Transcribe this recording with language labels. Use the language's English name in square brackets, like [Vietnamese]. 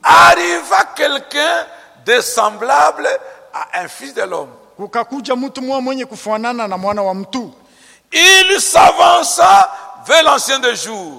[French] Arriva quelqu'un de semblable à un fils de l'homme. [Swahili] Kukakuja mtu mmoja mwenye kufanana na mwana wa mtu. [French] Il s'avança vers l'ancien des jours.